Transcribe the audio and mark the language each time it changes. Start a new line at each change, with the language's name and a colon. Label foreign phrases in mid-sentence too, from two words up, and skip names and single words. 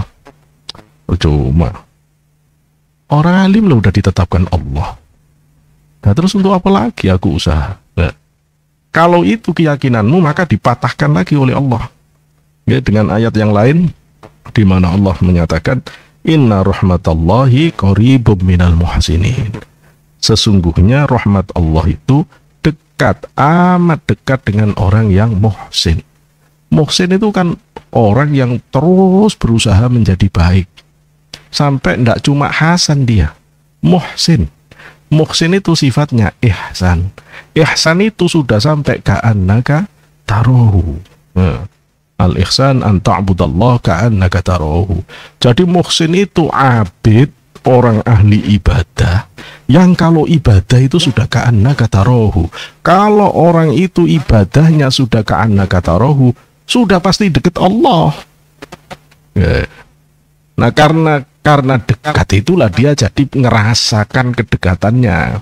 Indonesian: Cuma orang alim lo udah ditetapkan Allah. Nah terus untuk apa lagi aku usaha? Nah, kalau itu keyakinanmu, maka dipatahkan lagi oleh Allah ya, dengan ayat yang lain di mana Allah menyatakan
Arabic: inna rahmatallahi qaribum minal muhsinin.
Indonesian: Sesungguhnya rahmat Allah itu dekat, amat dekat dengan orang yang muhsin. Muhsin itu kan orang yang terus berusaha menjadi baik, sampai tidak cuma hasan dia, muhsin. Muhsin itu sifatnya ihsan. Ihsan itu sudah sampai
Arabic: ka'annaka tarahu. Al-ihsan an ta'budallah ka'annaka tarahu.
Indonesian: Jadi muhsin itu abid, orang ahli ibadah, yang kalau ibadah itu sudah
Arabic: ka'annaka tarahu.
Indonesian: Kalau orang itu ibadahnya sudah
Arabic: ka'annaka tarahu,
Indonesian: sudah pasti dekat Allah. Nah karena dekat itulah dia jadi ngerasakan kedekatannya.